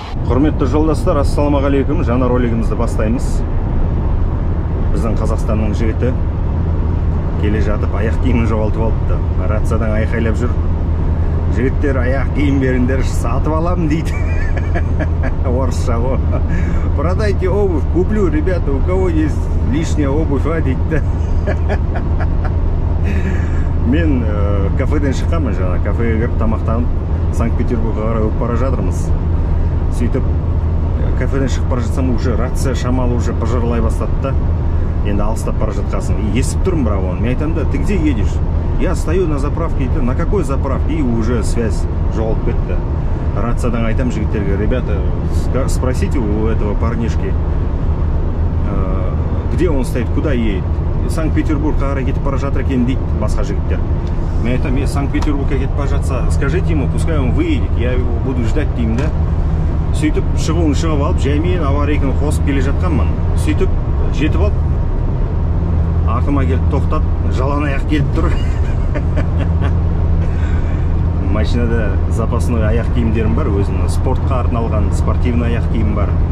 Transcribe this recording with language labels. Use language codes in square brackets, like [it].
[kk] Құрметті жолдастар, ассалаумағалейкум. Жаңа ролигімізді бастаймыз. Біздің Қазақстанның жігіті келе жатып аяқ киімін жоғалтып алыпты. Рациядан айқайлап жүр. Жігіттер, аяқ киім беріңдер, сатып аламын дейді. Орысша ғой. [ru] Продайте обувь, куплю, ребята, у кого есть лишняя обувь, [kk] дейді. Мен кафеден шыққанмын жаңа. Кафеге кіріп тамақтанып, Санкт-Петербургға қарай өтіп бара жатырмыз. Сөйтіп кафеден шығып бара жатсам, уже рация шамалы уже пожарлай бастады да. Енді алыстап бара жатқасын. Естіп тұрмын, бірақ оны. Мен айтамын да, [ru] ты где едешь? Я стою на заправке. На какой заправке? И уже связь [kk] жоғалып кетті. Рациядан айтам жігіттерге: [ru] ребята, спросите у этого парнишки, где он стоит, куда едет. [kk] Санкт-Петербургқа қарай кетіп бара жатыр екен дейді басқа жігіттер. Мен айтам, Санкт-Петербургқа кетіп бара жатса, [ru] скажите ему, пускай он выедет, я его буду ждать [kk] деймін да. Сөйтіп шығуын шығып алып, жаймен аварийканы қосып келе жатқанмын. Сөйтіп жетіп алып, артыма келіп тоқтап, жалаң аяқ келіп тұр. Машинада запасной аяқ киімдерім бар, өзінің спортқа арналған спортивный аяқ киім бар.